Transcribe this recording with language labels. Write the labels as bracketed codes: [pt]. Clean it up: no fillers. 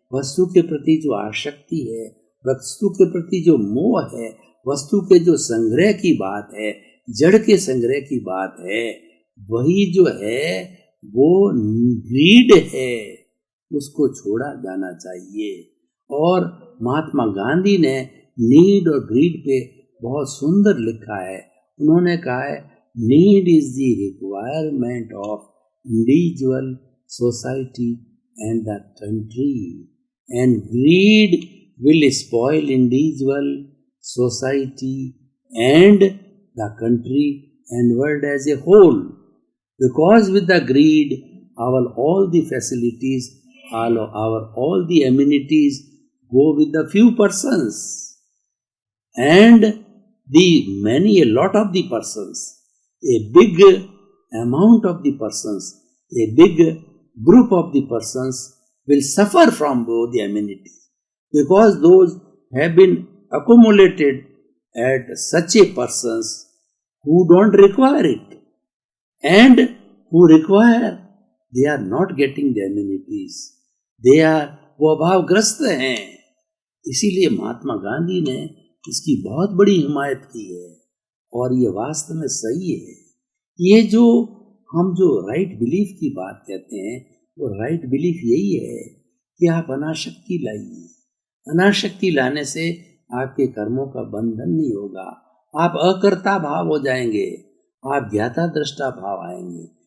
[hi] वस्तु के प्रति जो आसक्ति है, वस्तु के प्रति जो मोह है, वस्तु के जो संग्रह की बात है, जड़ के संग्रह की बात है, वही जो है वो ग्रीड है, उसको छोड़ा जाना चाहिए। और महात्मा गांधी ने नीड और ग्रीड पे बहुत सुंदर लिखा है। उन्होंने कहा है, [en] need is the requirement of individual, society and the country, and greed will spoil individual, society and the country and world as a whole, because with the greed all the facilities, all the amenities go with the few persons and a lot of the persons, a big amount of the persons, a big group of the persons will suffer from both the amenities, because those have been accumulated at such a persons who don't require it, and who require, they are not getting the amenities, [hi] वो अभावग्रस्त हैं। इसीलिए महात्मा गांधी ने इसकी बहुत बड़ी हिमायत की है, और ये वास्तव में सही है। ये जो हम जो राइट बिलीफ की बात कहते हैं, वो राइट बिलीफ यही है कि आप अनाशक्ति लाइए। अनाशक्ति लाने से आपके कर्मों का बंधन नहीं होगा, आप अकर्ता भाव हो जाएंगे, आप ज्ञाता दृष्टा भाव आएंगे।